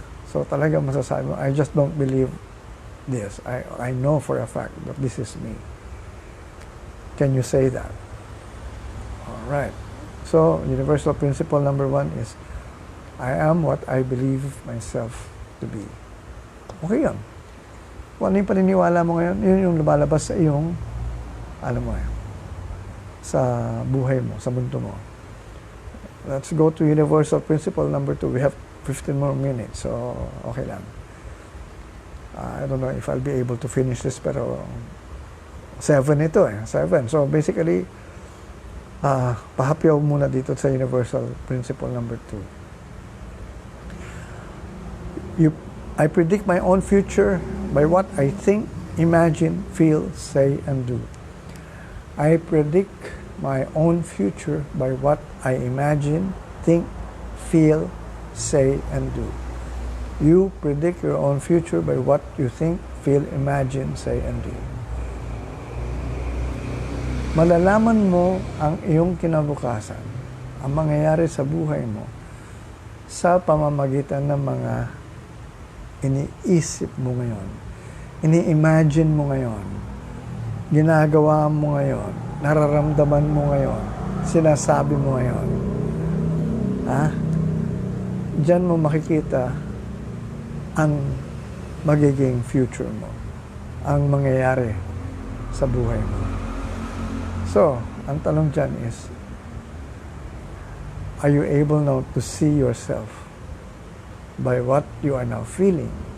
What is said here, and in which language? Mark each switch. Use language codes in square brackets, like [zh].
[en] So [tl] talaga masasabi mo, [en] I just don't believe this. I know for a fact that this is me. Can you say that? Alright. So, universal principle number 1 is, I am what I believe myself to be. [tl] Okay yan. Kung ano yung paniniwala mo ngayon, yun yung lumalabas sa iyong, alam mo sa buhay mo, sa mundo mo. [en] let's go to universal principle number 2. We have 15 more minutes, so [tl] okay lang. [en] I don't know if I'll be able to finish this, [tl] pero 7 ito 7. [en] So basically, [tl] pahapyaw muna dito sa [en] universal principle number 2. I predict my own future by what I think, imagine, feel, say, and do. I predict my own future by what I imagine, think, feel, say, and do. You predict your own future by what you think, feel, imagine, say, and do. [tl] Malalaman mo ang iyong kinabukasan, ang mangyayari sa buhay mo, sa pamamagitan ng mga iniisip mo ngayon, ini-imagine mo ngayon, ginagawa mo ngayon, nararamdaman mo ngayon, sinasabi mo ngayon. Diyan mo makikita ang magiging future mo, ang mangyayari sa buhay mo. [en] So, [tl] ang tanong dyan [en] is, are you able now to see yourself by what you are now feeling?